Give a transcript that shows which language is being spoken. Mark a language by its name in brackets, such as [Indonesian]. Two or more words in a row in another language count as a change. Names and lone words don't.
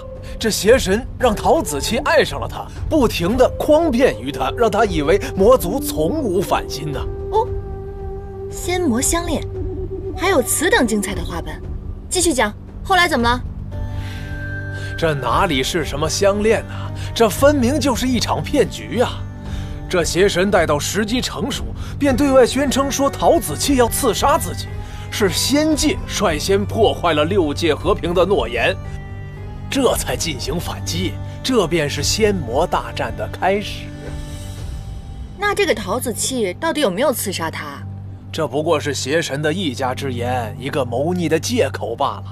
[Chinese] 這邪神讓陶子氣愛上了他，不停地誆騙於他，讓他以為魔族從無反心吶。哦，仙魔相戀，還有此等精彩的畫本。繼續講，後來怎麼了？這哪裡是什麼相戀啊？這分明就是一場騙局啊！這邪神待到時機成熟，便對外宣稱說陶子期要刺殺自己，是仙界率先破壞了6界和平的諾言，這才進行反擊。這便是仙魔大戰的開始。那這個陶子期到底有沒有刺殺他？這不過是邪神的一家之言，一個謀逆的借口罷了。